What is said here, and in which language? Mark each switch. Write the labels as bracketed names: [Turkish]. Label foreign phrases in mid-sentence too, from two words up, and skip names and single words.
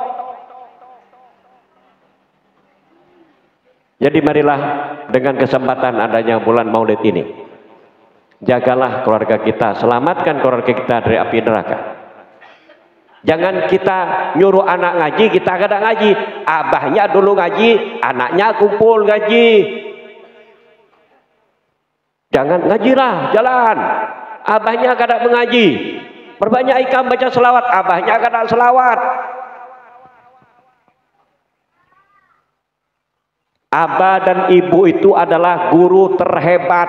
[Indonesian] Jadi marilah dengan kesempatan adanya bulan Maulid ini, jagalah keluarga kita, selamatkan keluarga kita dari api neraka. Jangan kita nyuruh anak ngaji, kita kadang ngaji. Abahnya dulu ngaji, anaknya kumpul ngaji. Jangan ngajilah, jalan. Abahnya kadang mengaji. Perbanyak ikam baca selawat, abahnya kadang selawat. Abah dan ibu itu adalah guru terhebat.